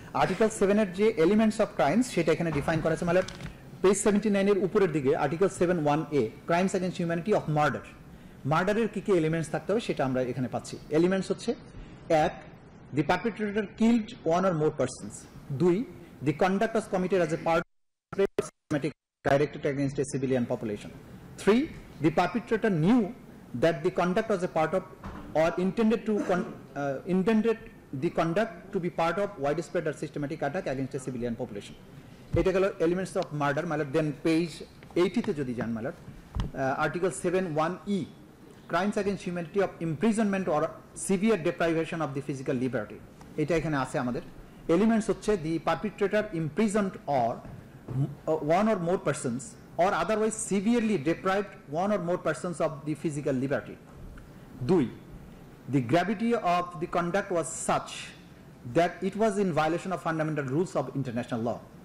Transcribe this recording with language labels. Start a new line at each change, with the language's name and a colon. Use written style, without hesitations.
Bangla: Article 7 এর যে elements of crimes সেটা এখানে ডিফাইন করা হয়েছে, মানে পেজ 79 এর উপরের দিকে article 7(1)(a) crimes against humanity of murder. মার্ডারের কি কি এলিমেন্টস থাকতে হবে সেটা আমরা এখানে পাচ্ছি। এলিমেন্টস হচ্ছে 1,
English: The perpetrator killed one or more persons. 2, the conduct was committed as a part of systematic directed against a civilian population. 3, the perpetrator knew that the conduct was a part of or intended the conduct to be part of widespread or systematic attack against a civilian population.
Bangla: এটা গেল elements of murder.
English: মালার then page 80
Bangla: তে যদি যান
English: মালার article 7(1)(e) crimes against humanity of imprisonment or severe deprivation of the physical liberty.
Bangla: এটা এখানে আছে আমাদের। এলিমেন্টস হচ্ছে
English: The perpetrator imprisoned or one or more persons or otherwise severely deprived one or more persons of the physical liberty. 2, the gravity of the conduct was such that it was in violation of fundamental rules of international law.